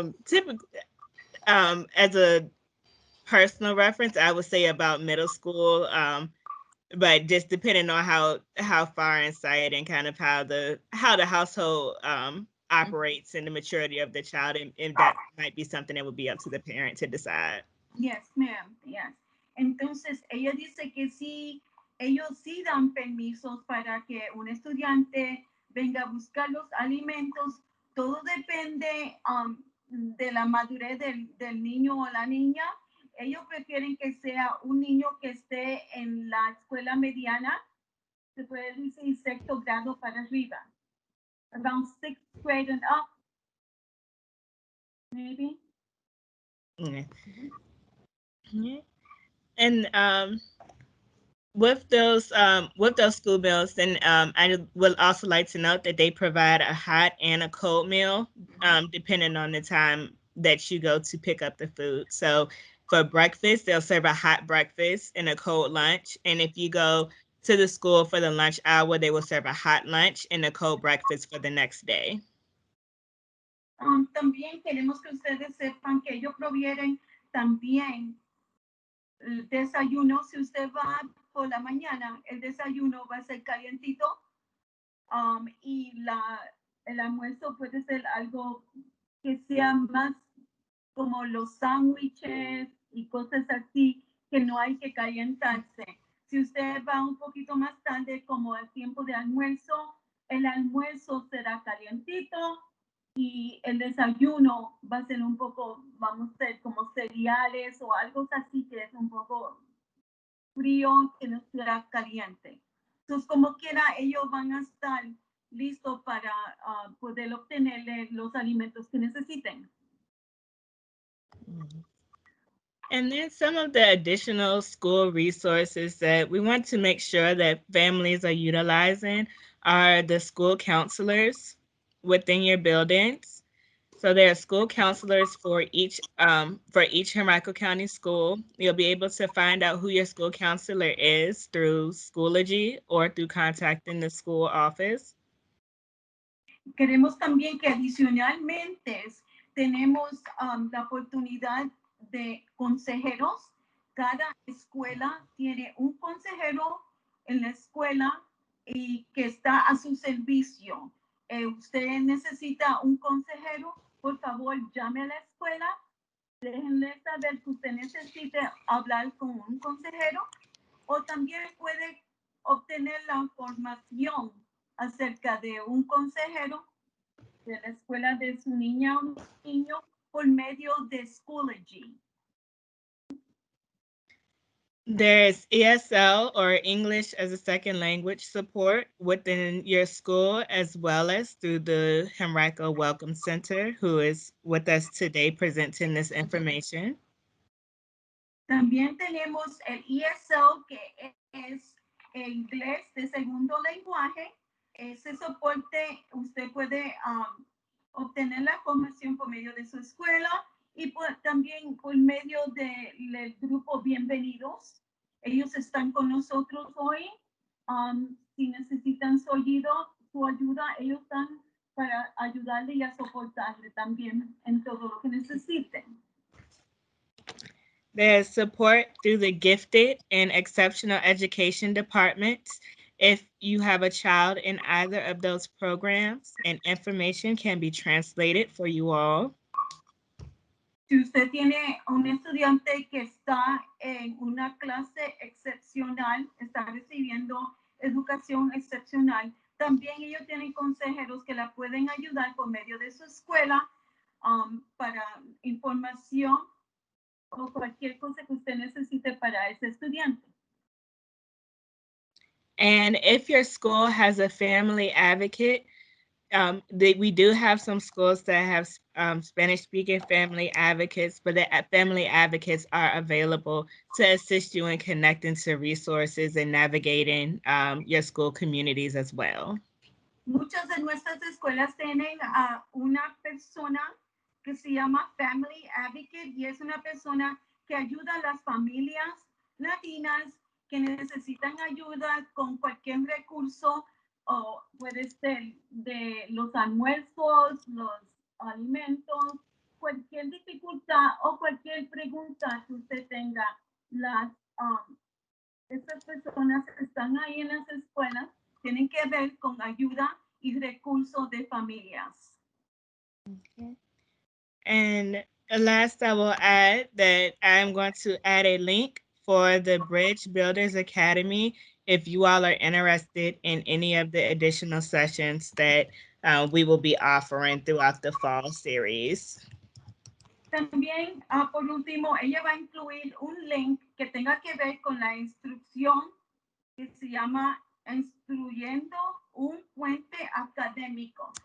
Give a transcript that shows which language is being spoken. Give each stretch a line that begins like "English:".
English: Typically, as a personal reference, I would say about middle school. But just depending on how far in sight and kind of how the household operates and the maturity of the child, and that might be something that would be up to the parent to decide. Yes, ma'am. Yes.
Spanish: Entonces, ella dice que sí, ellos sí dan permisos para que un estudiante venga a buscar los alimentos. Todo depende de la madurez del niño o la niña. Ellos prefieren que sea un niño que esté en la escuela mediana, se puede decir sexto grado para arriba,
English: around 6th grade and up, maybe. Yeah. Yeah. And with those school meals, then I would also like to note that they provide a hot and a cold meal, depending on the time that you go to pick up the food. So for breakfast, they'll serve a hot breakfast and a cold lunch. And if you go to the school for the lunch hour, they will serve a hot lunch and a cold breakfast for the next day.
Spanish: También queremos que ustedes sepan que ellos provienen también el desayuno. Si usted va por la mañana, el desayuno va a ser calientito y el almuerzo puede ser algo que sea más como los sándwiches y cosas así, que no hay que calentarse. Si usted va un poquito más tarde, como el tiempo de almuerzo, el almuerzo será calientito y el desayuno va a ser un poco, vamos a ser como cereales o algo así que es un poco frío, que no será caliente. Entonces, como quiera, ellos van a estar listos para poder obtener los alimentos que necesiten.
English: And then some of the additional school resources that we want to make sure that families are utilizing are the school counselors within your buildings. So there are school counselors for each Henrico County school. You'll be able to find out who your school counselor is through Schoology or through contacting the school office.
Spanish: Queremos también que adicionalmente tenemos la oportunidad de consejeros. cada escuela tiene un consejero en la escuela y que está a su servicio. Usted necesita un consejero, por favor llame a la escuela, déjenle saber que usted necesita hablar con un consejero o también puede obtener la información acerca de un consejero de la escuela de su niña o niño por medio de Schoology.
English: There's ESL or English as a Second Language support within your school, as well as through the Henrico Welcome Center, who is with us today presenting this information.
Spanish: También tenemos el ESL, que es el inglés de segundo lenguaje. Ese soporte usted puede obtener la formación por medio de su escuela y también por medio del grupo Bienvenidos. Ellos están con nosotros hoy. Si necesitan su ayuda, ellos están para ayudarle y a soportarle también en todo lo que necesiten.
English: There's support through the gifted and exceptional education departments. If you have a child in either of those programs, and information can be translated for you all.
Spanish: Si usted tiene un estudiante que está en una clase excepcional, está recibiendo educación excepcional, también ellos tienen consejeros que la pueden ayudar por medio de su escuela para información o cualquier cosa que usted necesite para ese estudiante.
English: And if your school has a family advocate, we do have some schools that have Spanish-speaking family advocates, but the family advocates are available to assist you in connecting to resources and navigating your school communities as well.
Spanish: Muchas de nuestras escuelas tienen a una persona que se llama Family Advocate y es una persona que ayuda a las familias latinas que necesitan ayuda con cualquier recurso, o puede ser de los almuerzos, los alimentos, cualquier dificultad o cualquier pregunta que usted tenga. Estas personas que están ahí en las escuelas tienen que ver con ayuda y recursos de familias.
English: Okay. And last, I will add that I'm going to add a link for the Bridge Builders Academy if you all are interested in any of the additional sessions that we will be offering throughout the fall series.
Spanish: También, por último, ella va a incluir un link que tenga que ver con la instrucción que se llama Construyendo un Puente Académico.